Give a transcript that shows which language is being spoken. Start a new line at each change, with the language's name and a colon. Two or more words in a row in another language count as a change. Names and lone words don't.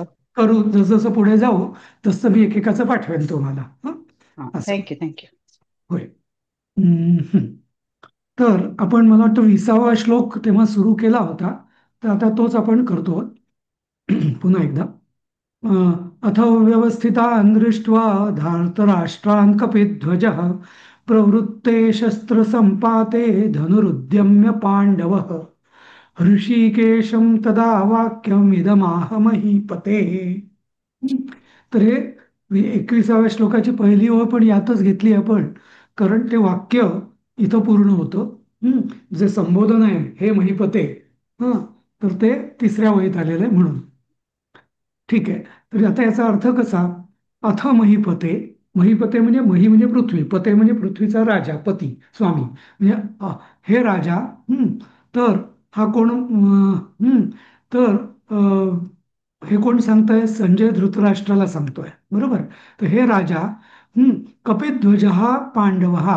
Marathi: करू, जसं पुढे जाऊ तसं मी एकेकाचं पाठवेन तुम्हाला. हं? हा, असं
English: thank you thank you.
Marathi: होय. हं. तर आपण मला वाटतं 20वा श्लोक तेव्हा सुरू केला होता, तर आता तोच आपण करतो. पुन्हा एकदा.
Sanskrit: अथ व्यवस्थितान् दृष्ट्वा धार्तराष्ट्रान् कपिध्वजः प्रवृत्ते शस्त्रसम्पाते धनुरुद्यम्य पाण्डवः ऋषिकेशं तदा वाक्यम् इदमाह महीपते.
Marathi: तर हे 21व्या श्लोकाची पहिली ओळ पण यातच घेतली आपण, कारण ते वाक्य इथं पूर्ण होतं. जे संबोधन आहे हे महीपते, हा, तर ते तिसऱ्या ओळीत आलेलं आहे म्हणून. ठीक आहे. तर आता याचा अर्थ कसा?
Sanskrit: अथ महीपते.
Marathi: महीपते म्हणजे मही म्हणजे पृथ्वी, पते म्हणजे पृथ्वीचा राजा, पती, स्वामी म्हणजे हे राजा. हं, तर हा कोण? तर हे कोण सांगताय? संजय धृतराष्ट्राला सांगतोय, बरोबर. तर हे राजा, हं, कपिध्वज हा पांडव हा.